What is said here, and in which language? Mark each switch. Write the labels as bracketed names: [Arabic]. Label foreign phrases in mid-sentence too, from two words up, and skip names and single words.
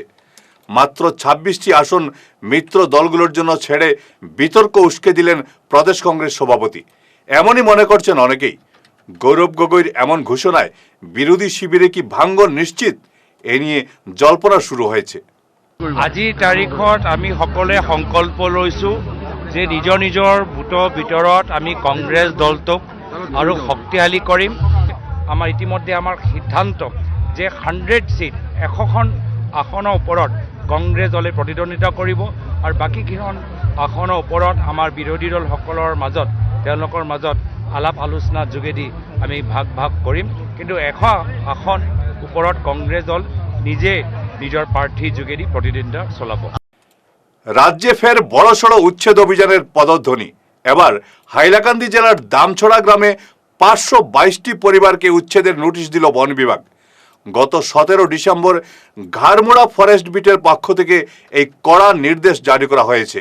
[Bangla] মাত্র 26টি আসন মিত্র দলগুলোর জন্য ছেড়ে বিতর্ক উস্কে দিলেন প্রদেশ কংগ্রেস সভাপতি। এমনই মনে করছেন অনেকেই। গৌরব গগৈর এমন ঘোষণায় বিরোধী শিবিরে কি ভাঙ্গন নিশ্চিত, এ নিয়ে জল্পনা শুরু হয়েছে। [Assamese] আজিৰ তাৰিখত আমি সকলোৱে সংকল্প লৈছোঁ যে নিজৰ নিজৰ ভোটৰ ভিতৰত আমি কংগ্ৰেছ দলটোক আৰু শক্তিশালী কৰিম। আমাৰ ইতিমধ্যে আমাৰ সিদ্ধান্ত যে 100 সিট 100খন আসনৰ ওপৰত কংগ্ৰেছ দলে প্ৰতিদ্বন্দ্বিতা কৰিব আৰু বাকীকেইখন আসনৰ ওপৰত আমাৰ বিৰোধী দলসকলৰ মাজত তেওঁলোকৰ মাজত আলাপ আলোচনাৰ যোগেদি আমি ভাগ ভাগ কৰিম। কিন্তু 100 আসন ওপৰত কংগ্ৰেছ দল নিজে নিজৰ প্ৰাৰ্থী যোগেদি প্ৰতিদ্বন্দ্বিতা চলাব। [Bangla] রাজ্যে ফের বড়সড় উচ্ছেদ অভিযানের পদধ্বনি। এবার হাইলাকান্দি জেলার দামছড়া গ্রামে 522টি পরিবারকে উচ্ছেদের নোটিশ দিল বন বিভাগ। গত 17 ডিসেম্বর ঘাড়মোড়া ফরেস্ট বিটের পক্ষ থেকে এই কড়া নির্দেশ জারি করা হয়েছে।